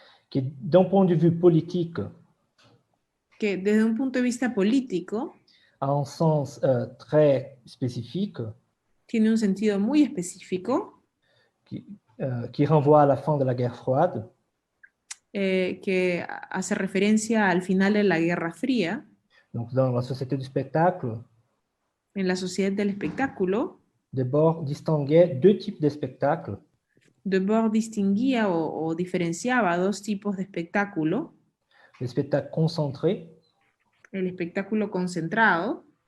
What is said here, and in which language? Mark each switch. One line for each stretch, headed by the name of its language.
French: que d'un point de vue politique
Spanish: que desde un punto de vista político
French: a un sens très spécifique,
Spanish: tiene un sentido muy específico,
French: qui renvoie à la fin de la guerre froide,
Spanish: que hace referencia al final de la Guerra Fría.
French: donc dans la société du spectacle.
Spanish: En la sociedad del espectáculo,
French: Debord distinguait deux types de spectacles.
Spanish: Debord distinguía o diferenciaba dos tipos de espectáculo:
French: Les spectacles concentrés
Spanish: el espectáculo concentrado